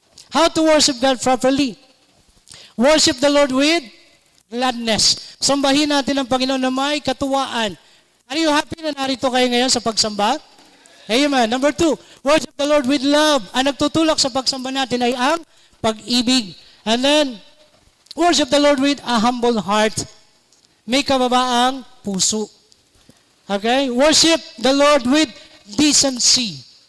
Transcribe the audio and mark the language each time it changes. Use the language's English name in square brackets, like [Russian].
[English] How to worship God properly? Worship the Lord with gladness. [Filipino] Sambahin natin ang Panginoon na may katuwaan. [English] Are you happy [Filipino] na narito kayo ngayon sa pagsamba? Amen. [English] Number 2, worship the Lord with love. [Filipino] Ang nagtutulak sa pagsamba natin ay ang pag-ibig. [English] And then, worship the Lord with a humble heart. [Filipino] May kababaang puso. Okay? [English] Worship the Lord with decency.